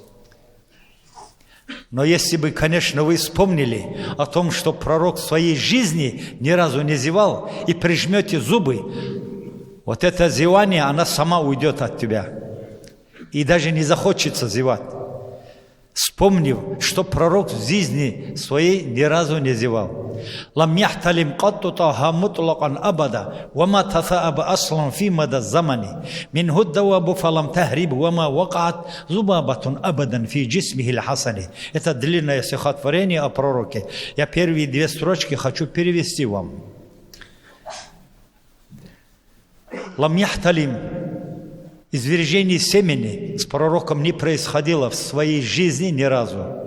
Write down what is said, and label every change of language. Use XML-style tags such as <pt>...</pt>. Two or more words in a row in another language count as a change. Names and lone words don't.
<ru>Но если бы, конечно, вы вспомнили о том, что пророк в своей жизни ни разу не зевал, и прижмете зубы, вот это зевание, она сама уйдет от тебя. И даже не захочется зевать. Вспомнив, что пророк в жизни своей ни разу не зевал.</ru> <ar>«لم يحتلم قط طه مطلقا أبدا وما تثاءب أصلا في مدى زمن منه الدواب فلم تهرب وما وقعت ذبابة أبدا في جسمه الحسن».</ar> <ru>Это длинное стихотворение о пророке. Я первые 2 строчки хочу перевести вам.</ru> <ar>«لم يحتلم».</ar> <ru>Извержение семени с пророком не происходило в своей жизни ни разу.</ru>